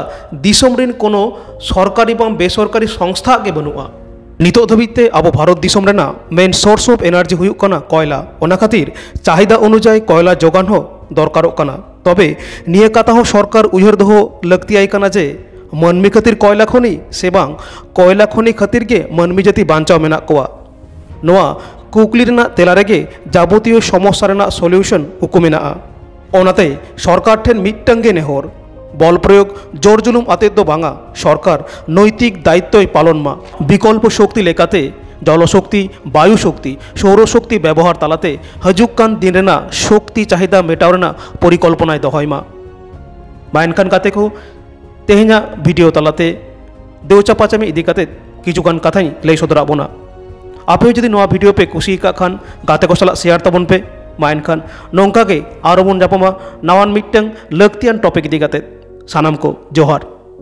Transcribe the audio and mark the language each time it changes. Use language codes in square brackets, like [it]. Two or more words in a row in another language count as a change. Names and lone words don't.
[sat] दिसम रिन कोनो सरकारी बा बेसरकारी संस्था के बनुआ नितो धाबिते अब भारत दिसम रेना [en] main source of energy [sat] हुयुग कना कोयला ओना खातिर चाहिदा अनुजाई कोयला जोगान हो दरकारोग कना तबे निये कथा हो सरकार उयहर दो लगती कना जे मानमी खातिर कोयला खनि से बांग कोयला खनि खातिर के मानमी जाति बांचाव मेना कोआ नोआ कुकली रेना तेला रेगे जाबतीय समस्या रेना सल्यूशन उकु मेना ओनाते सरकार ठेन मिदटांगे नेहर बल प्रयोग जोर जुलुम आते दो बांगा सरकार नैतिक दायित्व पालन मा विकल्प शक्ति लेकाते जलशक्ति वायु शक्ति सौरशक्ति व्यवहार तालाते हजुकान दिन रेना शक्ति चाहिदा मेटाव रेना परिकल्पनाय दहय मा एनखान गाते को तेहेना भिडियो तालाते देवचा पाचामी इदी काते किछुगान कथाई लई सदरा बोना आपे जदि नोआ भिडियो पे कुसी का खान गाते को साला शेयर तबन पे एनखान नोंका गे आरो बन जापामा नावान मिदटां लाक्तियान टपिक इदी काते सानाम को जोहार।